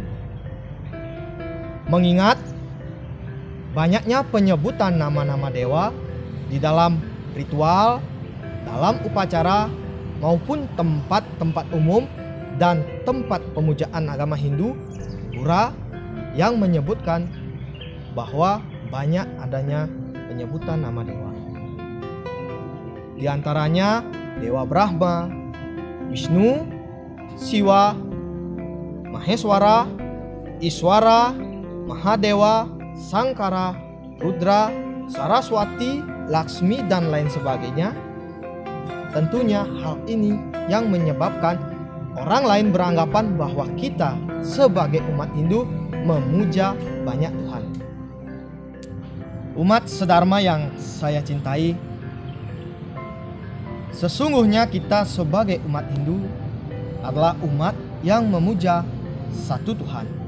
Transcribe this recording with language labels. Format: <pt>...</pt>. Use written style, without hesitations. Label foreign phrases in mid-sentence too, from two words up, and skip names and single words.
<id>Mengingat banyaknya penyebutan nama-nama dewa di dalam ritual, dalam upacara, maupun tempat-tempat umum dan tempat pemujaan agama Hindu, pura yang menyebutkan bahwa banyak adanya penyebutan nama dewa. Di antaranya Dewa Brahma, Wisnu, Siwa, Maheswara, Iswara, Mahadewa, Sangkara, Rudra, Saraswati, Laksmi, dan lain sebagainya. Tentunya hal ini yang menyebabkan orang lain beranggapan bahwa kita sebagai umat Hindu memuja banyak Tuhan. Umat sedharma yang saya cintai, sesungguhnya kita sebagai umat Hindu adalah umat yang memuja satu Tuhan.</id>